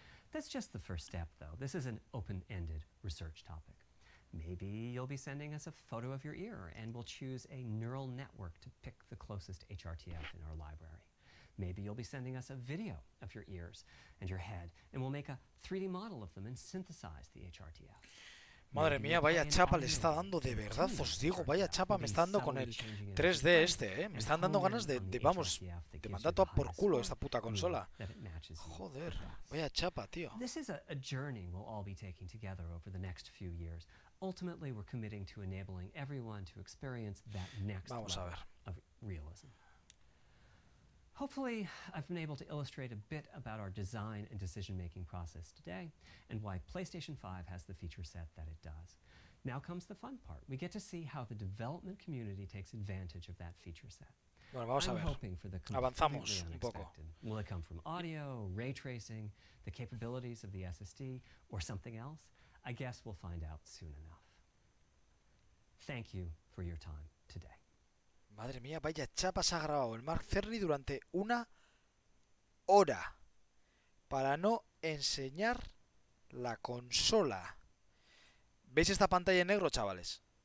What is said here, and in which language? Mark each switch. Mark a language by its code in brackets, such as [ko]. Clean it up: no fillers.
[en] That's just the first step, though. This is an open-ended research topic. Maybe you'll be sending us a photo of your ear, and we'll choose a neural network to pick the closest HRTF in our library. Maybe you'll be sending us a video of your ears and your head, and we'll make a 3D model of them and synthesize the HRTF. [es] Madre mía, vaya chapa le está dando, de verdad os digo, vaya chapa me está dando con el 3D este, Me están dando ganas de vamos, de mandar todo por culo esta puta consola. Joder, vaya chapa, tío. [en] This is a journey we'll all be taking together over the next few years. Ultimately, we're committing to enabling everyone to experience that next level of realism. Hopefully, I've been able to illustrate a bit about our design and decision-making process today and why PlayStation 5 has the feature set that it does. Now comes the fun part. We get to see how the development community takes advantage of that feature set. [es] Bueno, vamos a ver. Avanzamos un poco. [en] Will it come from audio, ray tracing, the capabilities of the SSD, or something else? I guess we'll find out soon enough. Thank you for your time today. [es] Madre mía, vaya chapa se ha grabado el Mark Cerny durante 1 hora para no enseñar la consola. ¿Veis esta pantalla en negro, chavales?